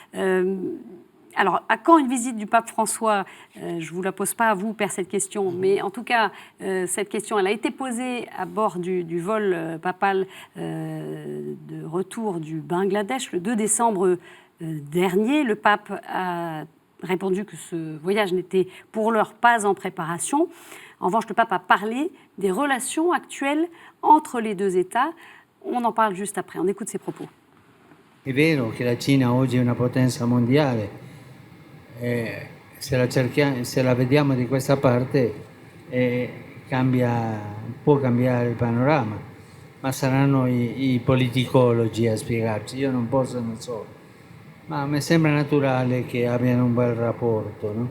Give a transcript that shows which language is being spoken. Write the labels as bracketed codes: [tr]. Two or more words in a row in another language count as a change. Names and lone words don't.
[fr] Alors, à quand une visite du pape François ? Je ne vous la pose pas à vous, Père, cette question, mais en tout cas, cette question, elle a été posée à bord du vol papal de retour du Bangladesh le 2 décembre dernier. Le pape a répondu que ce voyage n'était pour l'heure pas en préparation. En revanche, le pape a parlé des relations actuelles entre les deux États. On en parle juste après. On écoute ses propos. [it] È vero che la Cina oggi è una potenza mondiale. Se la vediamo di questa parte può cambiare il panorama, ma saranno i politicologi a spiegarci, io non posso, non so, ma mi sembra naturale che abbiano un bel rapporto, no?